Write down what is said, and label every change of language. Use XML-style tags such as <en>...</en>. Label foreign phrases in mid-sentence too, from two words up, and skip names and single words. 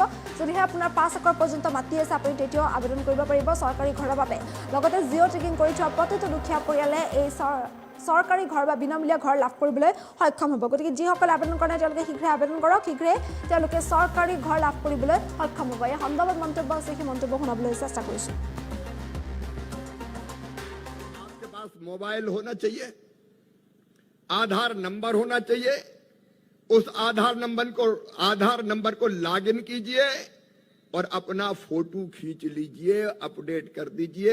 <as>যদিহে আপোনাৰ 5 একৰ পৰ্যন্ত মাটি আছে, আপুনি তেতিয়াও আবেদন কৰিব পাৰিব চৰকাৰী ঘৰৰ বাবে। লগতে জিঅ' টেগিং কৰি থোৱা প্ৰতিটো দুখীয়া পৰিয়ালে এই চৰকাৰী ঘৰ বা বিনামূলীয়া ঘৰ লাভ কৰিবলৈ সক্ষম হ'ব। গতিকে যিসকলে আবেদন কৰা নাই, তেওঁলোকে শীঘ্ৰে আবেদন কৰক। শীঘ্ৰে তেওঁলোকে চৰকাৰী ঘৰ লাভ কৰিবলৈ সক্ষম হ'ব। এই সন্দৰ্ভত মন্তব্য আছে, সেই মন্তব্য শুনাবলৈ চেষ্টা কৰিছোঁ।</as> <hi>आपके पास मोबाइल होना चाहिए, आधार नंबर होना चाहिए। उस आधार नंबर को लॉगिन कीजिए और अपना फोटो खींच लीजिए, अपडेट कर दीजिए।</hi>